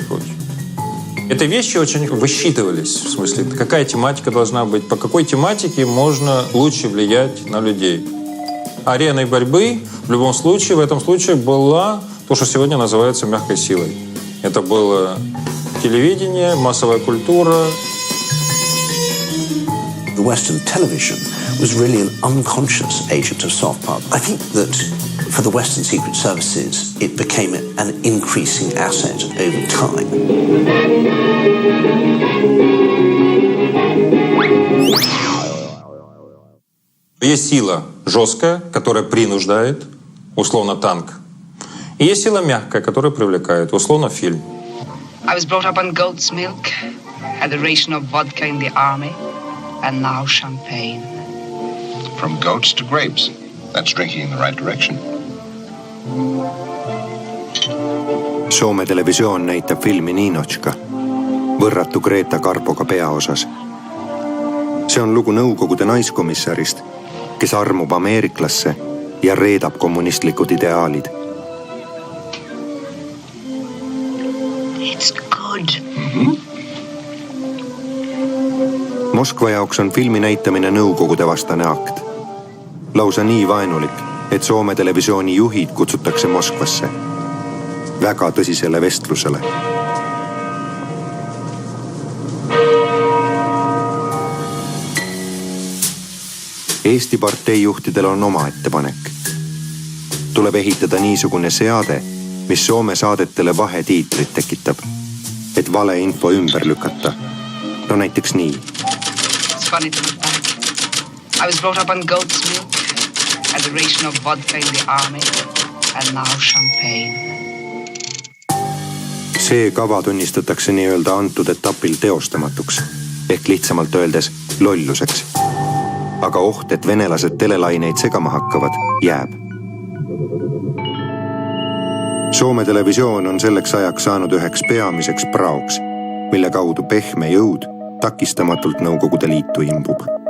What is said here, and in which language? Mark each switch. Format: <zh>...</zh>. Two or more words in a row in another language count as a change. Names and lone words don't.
<ru>Эти вещи очень высчитывались. В смысле, какая тематика должна быть, по какой тематике можно лучше влиять на людей. Ареной борьбы в любом случае, в этом случае была то, что сегодня называется мягкой силой. Это было телевидение, массовая культура.</ru> <en>The Western television was really an unconscious agent of soft power. I think that for the Western secret services, it became an increasing asset over time.</en> <ru>Есть сила жесткая, которая принуждает, условно танк. И есть сила мягкая, которая привлекает, условно фильм.</ru> <en>I was brought up on goat's milk, had a ration of vodka in the army, and now champagne. From goats to grapes. That's drinking in the right direction.</en> <et>Soome televisioon näitab filmi Niinotška, võrratu Greta Karpoga peaosas. See on lugu Nõukogude naiskomissarist, kes armub ameeriklasse ja reedab kommunistlikud ideaalid.</et> <en>It's good.</en> <et>Moskva jaoks on filmi näitamine Nõukogude vastane akt. Lausa nii vaenulik, et Soome televisiooni juhid kutsutakse Moskvasse väga tõsisele vestlusele. Eesti parteijuhtidel on oma ettepanek. Tuleb ehitada niisugune seade, mis Soome saadetele vahetiitrit tekitab, et vale info ümber lükata. No näiteks nii.</et> <en>It's funny to look back. I was brought up on goat's milk, had a ration of vodka in the army, and now champagne.</en> <et>See kava tunnistatakse nii-öelda antud etapil teostamatuks, ehk lihtsamalt öeldes lolluseks. Aga oht, et venelased telelaineid segama hakkavad, jääb. Soome televisioon on selleks ajaks saanud üheks peamiseks praoks, mille kaudu pehme jõud takistamatult Nõukogude Liitu imbub.</et>